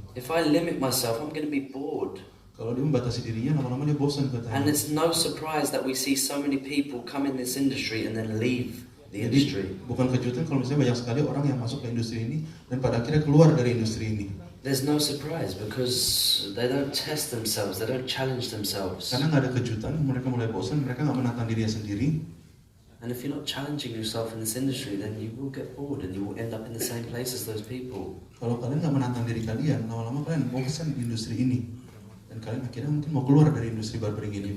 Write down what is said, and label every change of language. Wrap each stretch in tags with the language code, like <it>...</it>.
<en>If I limit myself, I'm going to be bored.</en> <id>Kalau dia membatasi dirinya, lama-lama dia bosan katanya.</id> <en>And it's no surprise that we see so many people come in this industry and then leave the industry.</en> <id>Bukan kejutan kalau misalnya banyak sekali orang yang masuk ke industri ini dan pada akhirnya keluar dari industri ini.</id> <en>There's no surprise because they don't test themselves, they don't challenge themselves.</en> <id>Karena nggak ada kejutan, mereka mulai bosan, mereka nggak menantang dirinya sendiri.</id> <en>And if you're not challenging yourself in this industry, then you will get bored and you will end up in the same place as those people.</en> <id>Kalau kalian nggak menantang diri kalian, lama-lama kalian bosan di industri ini. Dan kalian akhirnya mungkin mau keluar dari industri barbering ini.</id>